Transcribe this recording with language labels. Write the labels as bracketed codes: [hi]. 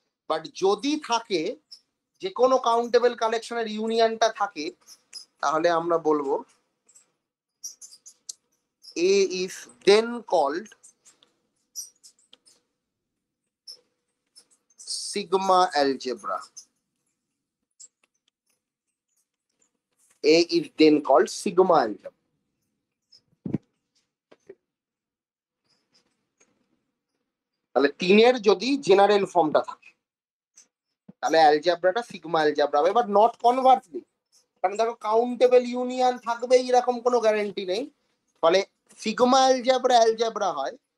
[bn] But যদি থাকে, যে কোনো কাউন্টেবল কালেকশনের ইউনিয়নটা থাকে, তাহলে আমরা বলবো [en] A is then called sigma algebra. A is then called sigma algebra. [bn] তাহলে 3-এর যদি জেনারেল ফর্মটা থাকে তাহলে অ্যালজেব্রাটা সিগমা অ্যালজেব্রা হবে, [en] But not conversely. [bn] কারণ দেখো কাউন্টেবল ইউনিয়ন থাকবে এরকম কোনো গ্যারান্টি নেই, ফলে সিগমা অ্যালজেব্রা অ্যালজেব্রা হয়।